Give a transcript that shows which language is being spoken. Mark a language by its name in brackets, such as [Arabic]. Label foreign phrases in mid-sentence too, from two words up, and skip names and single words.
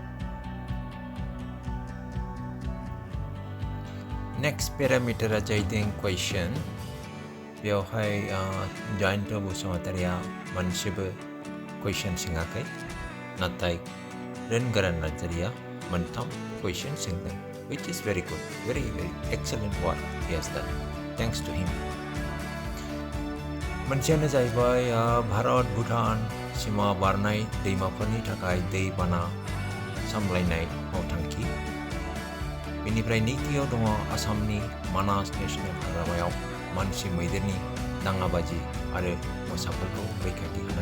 [English] next parameter [Bodo] जाहैदों क्वेश्चन। बेवहाय जयन्त बसुमतारीया मोनसेबो क्वेश्चन सोङाखै, नाथाय Rwngwra Narzarya मोनथाम क्वेश्चन सोंदों, [English] which is very good, very excellent work he has done. Thanks to him. [Bodo] मोनसेयानो जाहैबाय भारत भुटान सीमा बारनाय दैमाफोरनि थाखाय दै बाना सामलायनाय मावथांखि। बेनिफ्राय नैथियाव दङ आसामनि मानास नेशनेल हाग्रामायाव मानसि मैदेरनि दाङाबाजि आरो मोसाफोरखौ रैखाथि होनाय।